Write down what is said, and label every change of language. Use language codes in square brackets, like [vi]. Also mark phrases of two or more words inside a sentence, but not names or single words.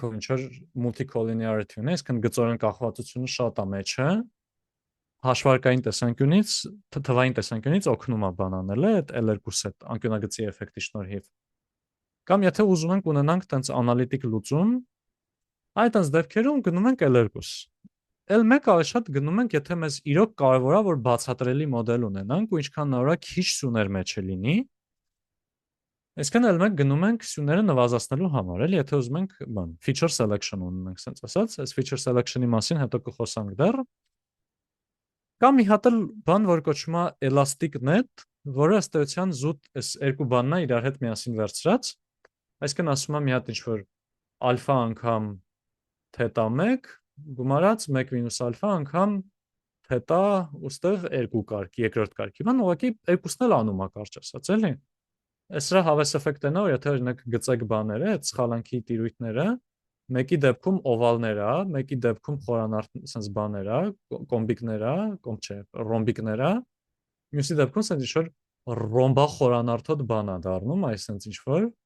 [hy] որ ինչ որ multicollinearity ունի, այսինքն գծորեն կախվածությունը շատ է մեջը։ Հաշվարկային տեսանկյունից, թվային տեսանկյունից օգնում է բան անելը, այդ L2-ս այդ անկյունագծի էֆեկտի շնորհիվ։ Կամ եթե ուզում ենք ունենանք տենց անալիտիկ լուծում, այդ տենց դեպքերում գնում ենք L2-ս։ L1-ը ավելի շատ գնում ենք, եթե մեզ իրոք կարևոր է, որ բացատրելի մոդել ունենանք ու ինչքան նորա քիչ սյուներ մեջը լինի։ Այսինքն L1 գնում ենք սյուները նվազեցնելու համար, էլի, եթե ուզում ենք, բան, [en] feature selection [hy] ունենանք, ասենց ասած, այս [en] feature selection- [hy] ի մասին հետո կխոսանք դեռ։ Կամ մի հատ էլ բան, որ կոչվում է [en] elastic net, [hy] որը ըստ էության զուտ այս երկու բանն է իրար հետ միասին վերցրած, այսինքն ասում եմ մի հատ ինչ-որ ալֆա անգամ թետա 1 գումարած 1 մինուս ալֆա անգամ թետա ուստեղ 2 կարգ, երկրորդ կարգի, բան ուղղակի երկուսն էլ անում է կարճ ասած, էլի։ Այս սրա հավես էֆեկտն է, որ եթե օրինակ գծեք բաները, այդ սխալանքի տիրույթները մեկի դեպքում օվալներ է, մեկի դեպքում խորանարդ sense բաներ է, կոմբիկներ է, կոմ չէ, ռոմբիկներ է, մյուսի դեպքում sense ինչ-որ ռոմբա խորանարդոտ բան է դառնում, այս sense ինչ-որ